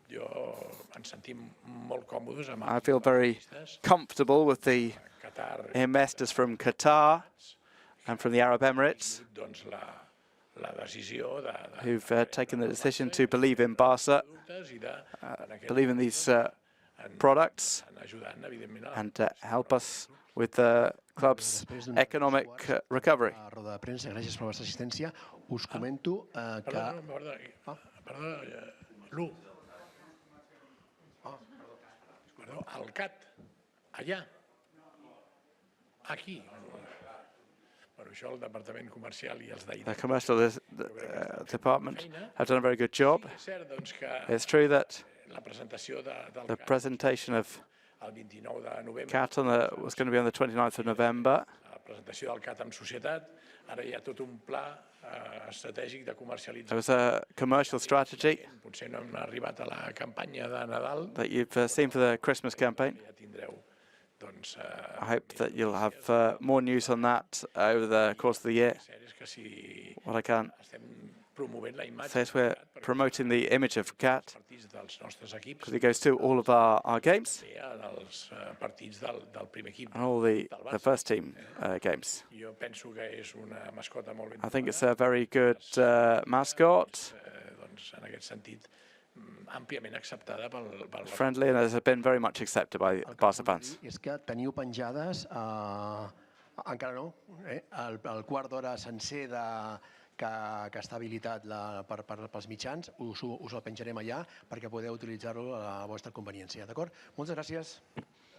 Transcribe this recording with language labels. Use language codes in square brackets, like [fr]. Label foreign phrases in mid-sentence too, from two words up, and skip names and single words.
[en] I feel very comfortable with the investors from Qatar and from the Arab Emirates who've taken the decision to believe in Barça, believe in these products, and help us with the club's economic recovery. [ca] Gràcies per la vostra assistència. Us comento que... Perdó, el CAT, allà, aquí. Però això el Departament Comercial i els d'AIDA. [en] The commercial department have done a very good job. It's true that the presentation of CAT was going to be on the 29th of November. [ca] La presentació del CAT amb societat, ara hi ha tot un pla estratègic de comercialització. [en] There was a commercial strategy [ca] Potser no hem arribat a la campanya de Nadal. [en] that you've seen for the Christmas campaign. [ca] Ja tindreu, doncs, [en] I hope that you'll have more news on that over the course of the year. What I can say is we're promoting the image of CAT because it goes to all of our games and all the first team games. I think it's a very good mascot, friendly, and has been very much accepted by Barça fans. [ca] És que teniu penjades, encara no, el quart d'hora sencer que està habilitat pels mitjans, us el penjarem allà perquè podeu utilitzar-lo a la vostra conveniència, d'acord? Moltes gràcies.